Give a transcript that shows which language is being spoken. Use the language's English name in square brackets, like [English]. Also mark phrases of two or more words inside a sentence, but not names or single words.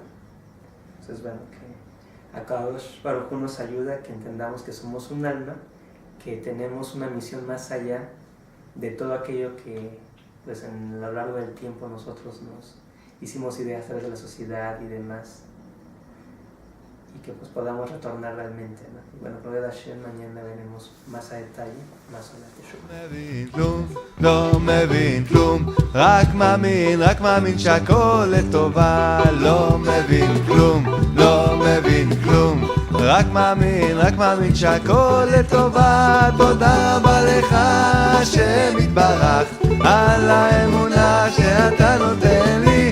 [Spanish] Entonces, bueno, que Akadosh Baruj Hu nos ayuda a que entendamos que somos un alma, que tenemos una misión más allá de todo aquello que pues a lo largo del tiempo nosotros nos hicimos ideas a través de la sociedad y demás, y que pues podamos retornar realmente, ¿no? Y bueno, con el Hashem mañana veremos más a detalle, más sobre la Teshuvah. [Hebrew] לא מבין כלום, רק מאמין שהכל לטובה. לא מבין כלום, לא מבין כלום, רק מאמין שהכל לטובה. תודה רבה לך השם יתברך על האמונה שאתה נותן לי.